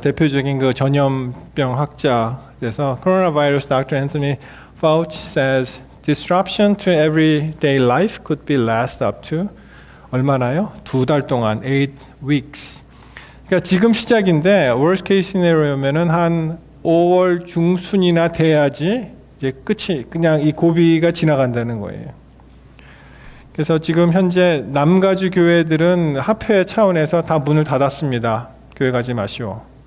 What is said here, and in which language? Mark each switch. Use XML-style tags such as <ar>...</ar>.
<ko>대표적인 그 전염병 학자. 그래서</ko> <en>Coronavirus Dr. Anthony Fauci says disruption to everyday life could be last up to</en> <ko>얼마나요? 2달 동안,</ko> <en>8 weeks.</en> <ko>그러니까 지금 시작인데</ko> <en>worst case scenario</en> <ko>면은 한 5월 중순이나 돼야지 이제 끝이 그냥 이 고비가 지나간다는 거예요. 그래서 지금 현재 남가주 교회들은 합회 차원에서 다 문을 닫았습니다. 교회 가지 마시오.</ko>